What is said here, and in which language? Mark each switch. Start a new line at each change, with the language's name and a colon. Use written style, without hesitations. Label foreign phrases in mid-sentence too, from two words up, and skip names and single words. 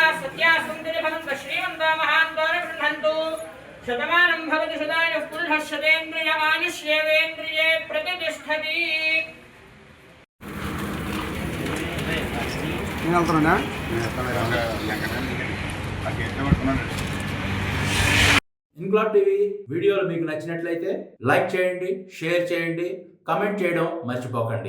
Sanskrit: सत्यासन्तिर्भवन्तु श्रीमन्तो महान्तोन गृह्णन्तु शतमानं भवति सदायुः पुरुषः शतेन्द्रिय आयुष्येवेन्द्रिये प्रतिष्ठति.
Telugu: ఇంక్లాబ్ టీవీ వీడియోలు మీకు నచ్చినట్లయితే లైక్ చేయండి, షేర్ చేయండి, కమెంట్ చేయడం మర్చిపోకండి.